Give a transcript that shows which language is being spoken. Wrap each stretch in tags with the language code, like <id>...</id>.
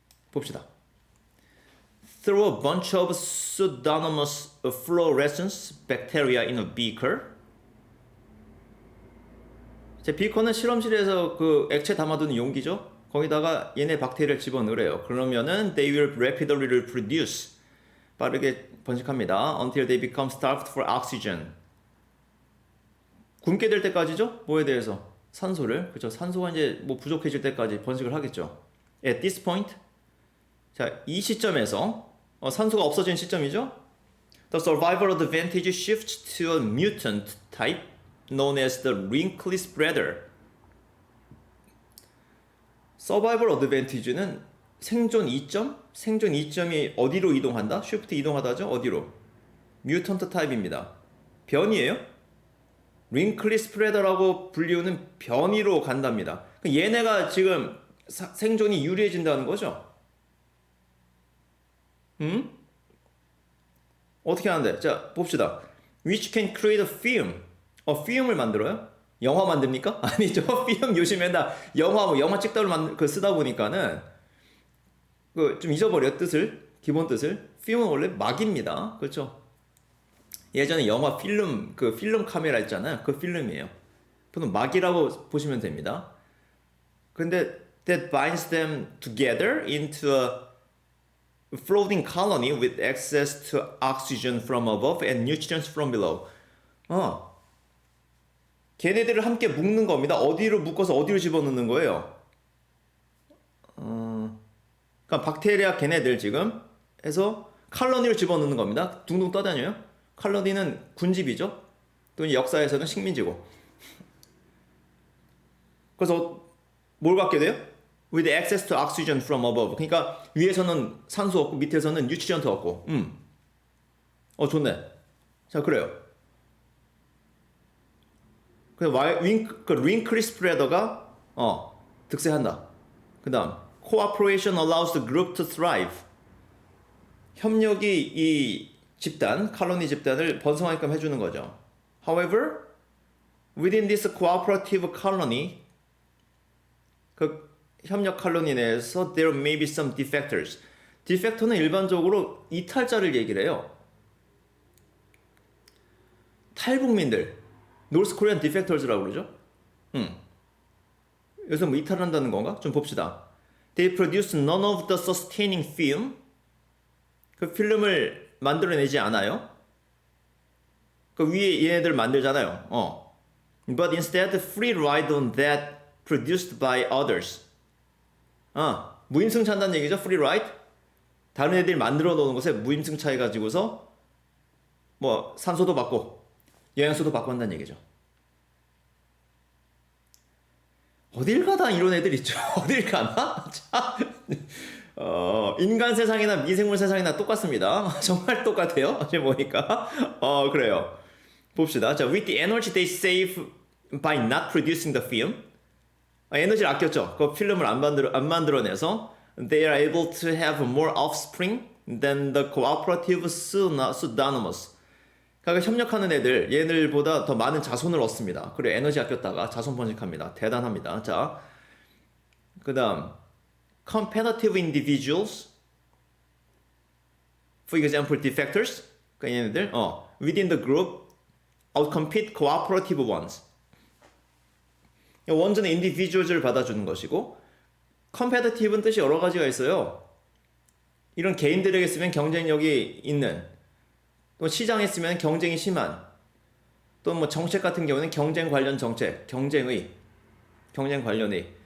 <ko>봅시다.</ko> <en>Throw a bunch of pseudomonas fluorescence bacteria in a beaker.</en> <ko>제 비커는 실험실에서 그 액체 담아두는 용기죠. 거기다가 얘네 박테리아를 집어넣으래요. 그러면은</ko> <en>they will rapidly reproduce.</en> <ko>빠르게 번식합니다.</ko> <en>Until they become starved for oxygen.</en> <ko>굶게 될 때까지죠? 뭐에 대해서? 산소를. 그죠? 산소가 이제 뭐 부족해질 때까지 번식을 하겠죠.</ko> <en>At this point,</en> <ko>자, 이 시점에서 산소가 없어진 시점이죠.</ko> <en>The survival advantage shifts to a mutant type known as the wrinkly spreader.</en> <ko>서바이벌 어드밴티지는 생존 이점? 생존 이점이 어디로 이동한다? 쉬프트 이동하다죠? 어디로? 뮤턴트 타입입니다. 변이에요? 링클리 스프레더라고 불리우는 변이로 간답니다. 얘네가 지금 생존이 유리해진다는 거죠? 어떻게 하는데? 자, 봅시다.</ko> <en>Which can create a film.</en> <ko>film을 만들어요? 영화 만듭니까? 아니죠. film 요즘에 나 영화 찍다로 쓰다 보니까는 좀 잊어버려 뜻을, 기본 뜻을. film은 원래 막입니다. 그렇죠? 예전에 영화 필름, 필름 카메라 있잖아요. 그 필름이에요. 보통 막이라고 보시면 됩니다. 근데</ko> <en>that binds them together into a floating colony with access to oxygen from above and nutrients from below.</en> <ko>걔네들을 함께 묶는 겁니다. 어디로 묶어서 어디로 집어넣는 거예요? 그러니까 박테리아 걔네들 지금 해서 칼로니를 집어넣는 겁니다. 둥둥 떠다녀요. 칼로니는 군집이죠. 또 역사에서는 식민지고. 그래서 뭘 갖게 돼요?</ko> <en>With access to oxygen from above.</en> <ko>그러니까 위에서는 산소 없고 밑에서는 뉴트리언트 없고. 좋네. 자, 그래요. 링클리 스프레더가 득세한다. 그 다음</ko> <en>Cooperation allows the group to thrive.</en> <ko>협력이 이 집단, 칼로니 집단을 번성하게끔 해주는 거죠.</ko> <en>However, within this cooperative colony,</en> <ko>그 협력 칼로니 내에서</ko> <en>there may be some defectors.</en> <ko>defector는 일반적으로 이탈자를 얘기를 해요. 탈북민들,</ko> <en>North Korean defectors</en> <ko>라고 그러죠. 여기서 뭐 이탈한다는 건가? 좀 봅시다.</ko> <en>They produce none of the sustaining film.</en> <ko>그 필름을 만들어내지 않아요. 그 위에 얘네들 만들잖아요.</ko> <en>But instead free ride on that produced by others.</en> <ko>무임승차한다는 얘기죠.</ko> <en>free ride.</en> <ko>다른 애들이 만들어 놓은 것에 무임승차 해가지고서 뭐 산소도 받고 영양소도 받고 한다는 얘기죠. 어딜 가다 이런 애들 있죠. 어딜 가나? 자, 인간 세상이나 미생물 세상이나 똑같습니다. 정말 똑같아요. 어제 보니까. 그래요. 봅시다. 자,</ko> <en>with the energy they save by not producing the film.</en> <ko>에너지를 아꼈죠. 그 필름을 안 만들어내서</ko> <en>they are able to have more offspring than the cooperative pseudonymous.</en> <ko>그러니까 협력하는 애들, 얘들보다 더 많은 자손을 얻습니다. 그리고 에너지 아꼈다가 자손 번식합니다. 대단합니다. 자, 그 다음</ko> <en>competitive individuals, for example, defectors.</en> <ko>그러니까 얘네들</ko> <en>within the group outcompete cooperative ones.</en> <ko>원전은 individuals를 받아주는 것이고 competitive는 뜻이 여러 가지가 있어요. 이런 개인들에게 쓰면 경쟁력이 있는, 또 시장에 쓰면 경쟁이 심한, 또 뭐 정책 같은 경우는 경쟁 관련 정책, 경쟁 관련의.</ko>